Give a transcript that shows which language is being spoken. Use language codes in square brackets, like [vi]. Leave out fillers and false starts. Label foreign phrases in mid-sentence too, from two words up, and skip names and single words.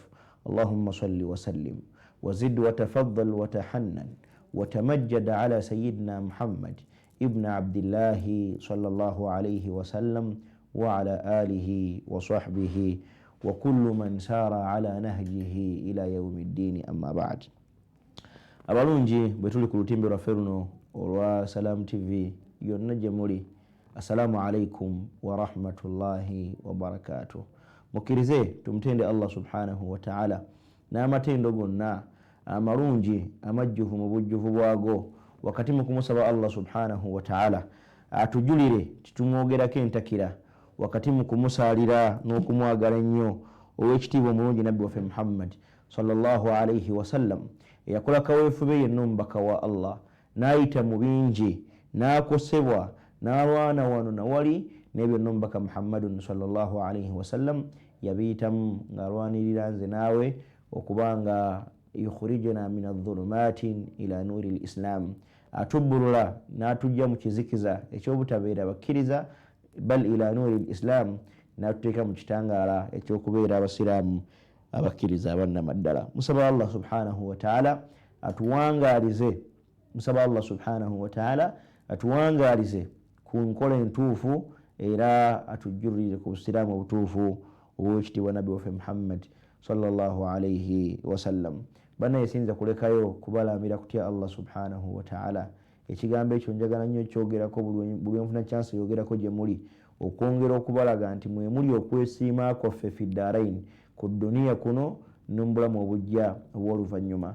[ar] اللهم صل وسلم وزد وتفضل وتحنن وتمجد على سيدنا محمد ابن عبد الله صلى الله عليه وسلم وعلى آله وصحبه وكل من سار على نهجه إلى يوم الدين. أما بعد. [lg] abalungi bwetuli ku lutimbe lwaffe luno olwa Salam TV yonna gye muli, [ar] السلام عليكم ورحمة الله وبركاته. [lg] Mukkirize tumutende [ar] الله سبحانه وتعالى [lg] n'amatendo gonna amalungi amajjuvu mu bujjuvu bwago wakati mu kumusaba [ar] الله سبحانه وتعالى [lg] atujulire titumwogerako entakira wakati mu kumusaalira n'okumwagala ennyo ow'ekitiibwa omulungi nabbi waffe Muhammad [ar] صلى الله عليه [lg] wasallam eyakola kaweefube yenna omubaka wa Allah n'ayita mu bingi n'akosebwa n'alwana wano nawali n'ebyo nomubaka Muhammadun [ar] صلى الله عليه وسلم [lg] yabiyitamu ng'alwanirira nze naawe okubanga [ar] يخرجنا من الظلمات إلى نور الإسلام, [lg] atubbulula n'atujja mu kizikiza eky'obutabeera bakkiriza [ar] بل إلى نور الإسلام, [lg] n'atuteeka mu kitangaala eky'okubeera abasiraamu abakkiriza abannamaddala. Musaba [ar] الله سبحانه وتعالى [lg] atuwangaalize, musaba [ar] الله سبحانه وتعالى [lg] atuwangaalize ku nkola entuufu era atujjulire ku busiraamu obutuufu obw'ekitiibwa nabbi waffe Muhammad [ar] صلى الله عليه وسلم. [lg] Bana yesinza kulekayo kubalambira kutya [ar] الله سبحانه وتعالى. [lg] Ekigambo ekyo njagala nnyo kyogerako buli enfuna chance yogerako gye muli okwongera okubalaga nti mwe muli okwesiima kwaffe [ar] في الدارين, [lg] ku duniya kuno n'omubulamu obujja obw'oluvannyuma.